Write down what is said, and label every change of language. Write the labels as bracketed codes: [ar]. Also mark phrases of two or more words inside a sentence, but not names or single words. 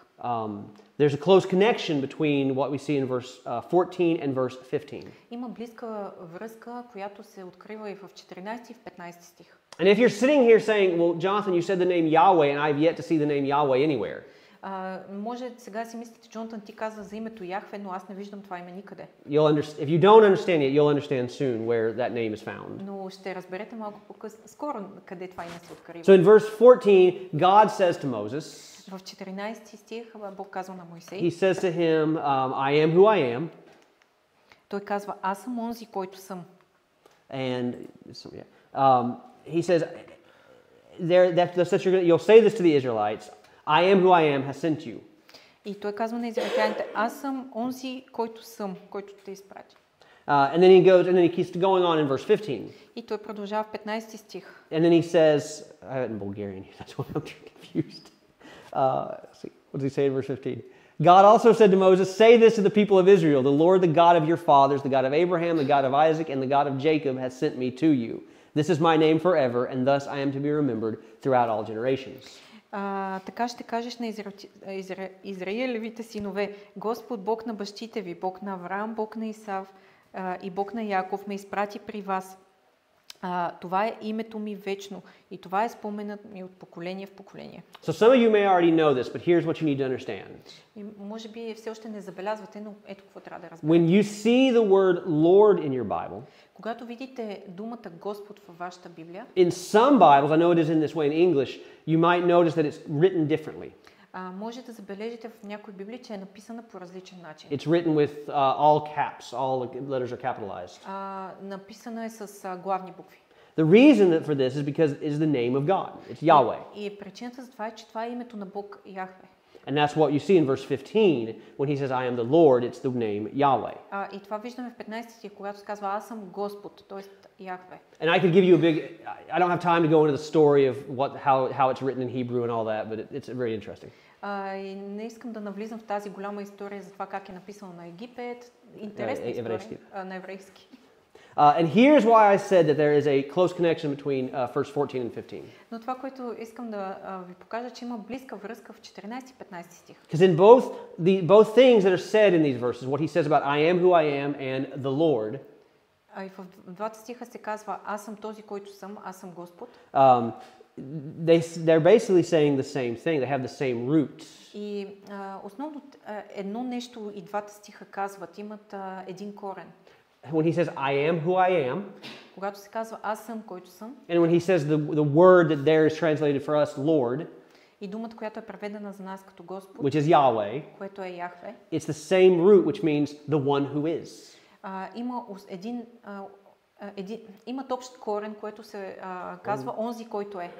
[en] There's a close connection between what we see in verse 14 and verse 15. [bg] Има близка връзка, която се открива и в 14 и в 15 стих. [en] And if you're sitting here saying, well, Jonathan, you said the name Yahweh, and I've yet to see the name Yahweh anywhere. [bg] Може сега си мислите, Джонатан, ти каза за името Яхве, но аз не виждам това име никъде. [en] If you don't understand it, you'll understand soon where that name is found. [bg] Но ще разберете малко по-късно, скоро къде това име се открива. [en] So in verse 14, God says to Moses, [bg] В 14 стих Бог казва на Мойсей, [en] He says to him, I am who I am. [bg] Той казва, аз съм онзи, който съм. [en] And he says, you'll say this to the Israelites, I am who I am has sent you. [bg] И той казва на израелтяните, аз съм онзи, който съм, който те изпрати. [en] And then he keeps going on in verse 15. [bg] И той продължава в 15 стих. [en] And then he says, I have it in Bulgarian here, that's why I'm confused. What does he say in verse 15? God also said to Moses, say this to the people of Israel, the Lord, the God of your fathers, the God of Abraham, the God of Isaac, and the God of Jacob has sent me to you. This is my name forever, and thus I am to be remembered throughout all generations. [bg] Така ще кажеш на Израилевите синове, Господ Бог на бащите ви, Бог на Авраам, Бог на Исав и Бог на Яков ме изпрати при вас. Това е името ми вечно и това е споменът ми от поколение в поколение. [en] So some of you may already know this, but here's what you need to understand. [bg] И може би все още не забелязвате, но ето какво трябва да разберете. [en] When you see the word Lord in your Bible, [bg] когато видите думата Господ във вашата Библия, [en] in some Bibles, I know it is in this way in English, you might notice that it's written differently. [bg] Може да забележите в някои Библии, че е написана по различен начин. [en] It's written with all caps, all the letters are capitalized. [bg] Написана е с главни букви. [en] The reason for this is because it is the name of God. It's Yahweh. [bg] И причината за това е, че това е името на Бог Яхве. [en] And that's what you see in verse 15 when he says, I am the Lord, it's the name Yahweh. [bg] И това виждаме в 15 стих, когато се казва, аз съм Господ, т.е. Яхве. [en] And I could give you I don't have time to go into the story of how it's written in Hebrew and all that, but it's very interesting. [bg] И не искам да навлизам в тази голяма история за това как е написано на Египет. Интересна история на еврейски. [en] And here's why I said that there is a close connection between verse 14 and 15. [bg] Но това, което искам да ви покажа, че има близка връзка в 14 и 15 стих. [en] Because in both things that are said in these verses, what he says about I am who I am and the Lord, [bg] и в двата стиха се казва, аз съм този, който съм, аз съм Господ. [en] They're basically saying the same thing. They have the same roots. [bg] И основно едно нещо и двата стиха казват, имат един корен. [en] When he says I am who I am, [bg] когато се казва аз съм, който съм, [en] and when he says the word that there is translated for us Lord, [bg] и думата, която е преведена за нас като Господ, [en] which is Yahweh, [bg] което е Яхве, [en] it's the same root which means the one who is. [bg] Имат общ корен, който се казва онзи, който е.